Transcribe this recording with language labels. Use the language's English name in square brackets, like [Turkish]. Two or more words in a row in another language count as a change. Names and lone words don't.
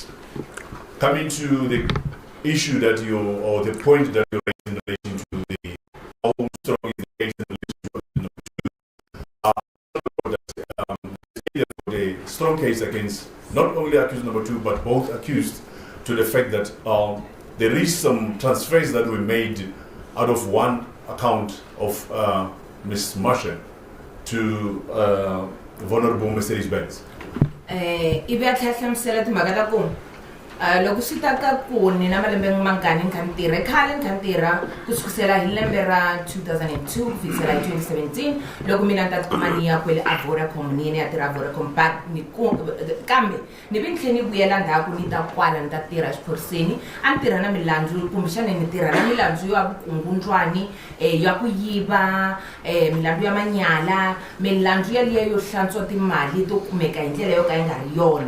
[English] Coming to the issue that or the point that you raised in relation to the how strong is the case in relation to a strong case against not only accused number 2 but both accused, to the fact that there is some transfers that were made out of one account of Ms. Marsha to vulnerable Mercedes-Benz. [Tsonga] Loko swi ta ka ku ni na malembe mangani ni kha ni tirha khale ni kha ni tirha ku sukusela hi lembe ra 2002 ku fikisela hi 2017 loko mina ni ta tikuma ni ya kwele a Vodacom ni ya tirha Vodacom kambe ni vi ni tlhe ni vuyela ndzhaku ni ta kwala ni ta tirha xiphoriseni a ni tirha na milandzu kumbexana ni tirha na milandzu ya vukungundzwani ya ku yiva milandzu ya manyala milandzu yaliya yo hlantswa timali to kumeka hi ndlela yo ka yi nga ri yona.